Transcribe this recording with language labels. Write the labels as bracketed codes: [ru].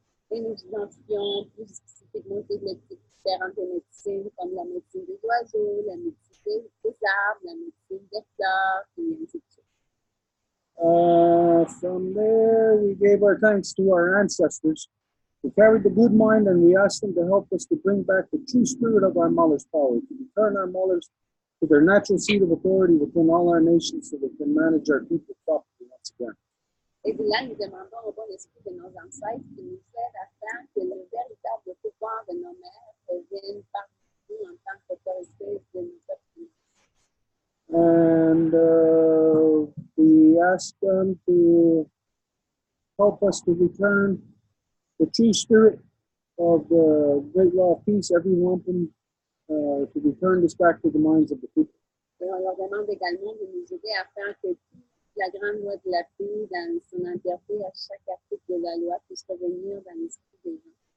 [fr] Et nous identifions plus spécifiquement toutes les différentes médecines, comme la médecine des oiseaux, la médecine des arbres, la médecine des fleurs, et ainsi de suite. [en] From there, we gave our thanks to our ancestors who carried the good mind, and we asked them to help us to bring back the true spirit of our mother's power, to return our mothers to their natural seat of authority within all our nations so they can manage our people properly once again. [fr] Et de là, nous demandons au bon esprit de nos ancêtres qui nous aide à faire que le véritable pouvoir de nos mères revienne parmi nous en tant qu'autorité de nos peuples. [en] And we asked them to help us to return the true spirit of the great law of peace, every wampum, to return this back to the minds of the people. [fr] Et on leur demande également de nous aider à faire que la grande loi de la paix, dans son entièreté, à chaque article de la loi, puisse revenir dans l'esprit des gens.